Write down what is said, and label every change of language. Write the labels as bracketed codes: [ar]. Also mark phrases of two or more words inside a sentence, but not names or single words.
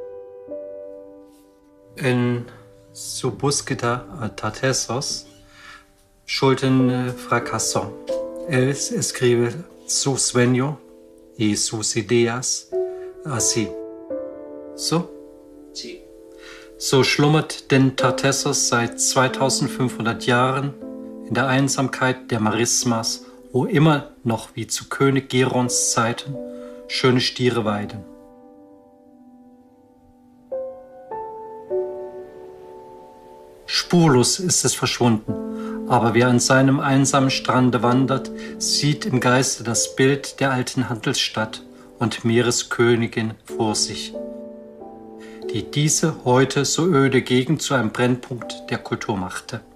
[es] En su búsqueda a Tartessos, Schulten fracasó. Él escribe su sueño y sus ideas así. So? Sí. [de] So schlummert denn Tartessos seit 2500 Jahren in der Einsamkeit der Marismas, wo immer noch wie zu König Gerons Zeiten schöne Stiere weiden. Spurlos ist es verschwunden, aber wer an seinem einsamen Strande wandert, sieht im Geiste das Bild der alten Handelsstadt und Meereskönigin vor sich, die diese heute so öde Gegend zu einem Brennpunkt der Kultur machte.